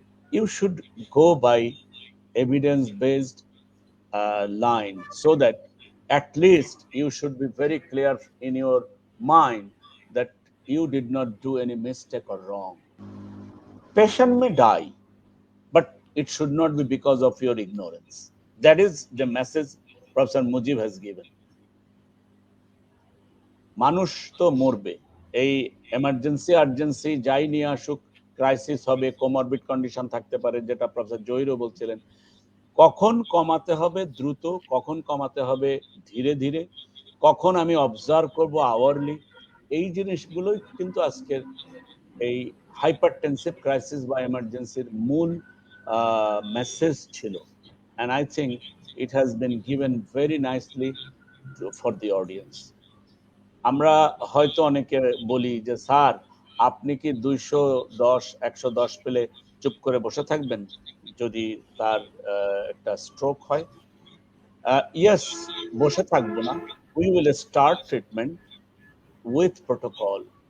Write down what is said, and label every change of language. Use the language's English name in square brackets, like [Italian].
[English] You should go by evidence based line, so that at least you should be very clear in your mind that you did not do any mistake or wrong. Patient may die, but it should not be because of your ignorance. That is the message Professor Mujib has given. [Bangla] মানুষ তো মরবে, এই emergency urgency যাই নিয়ে আসুক, crisis হবে, comorbid condition থাকতে পারে, যেটা প্রফেসর জহিরও বলছিলেন। কখন কমাতে হবে দ্রুত, কখন কমাতে হবে ধীরে ধীরে, কখন আমি অবজার্ভ করব আওয়ারলি, এই জিনিসগুলোই কিন্তু আজকের এই হাইপারটেনসিভ ক্রাইসিস বা এমার্জেন্সির মূল মেসেজ ছিল। [English] and I think it has been given very nicely for the audience. [Bangla] আমরা হয়তো অনেকে বলি যে স্যার আপনি কি 210 110 পেলে চুপ করে বসে থাকবেন যদি তার একটা স্ট্রোক হয়? [English] yes, [Bangla] বসে থাকবো না। [English] We will start treatment with protocol.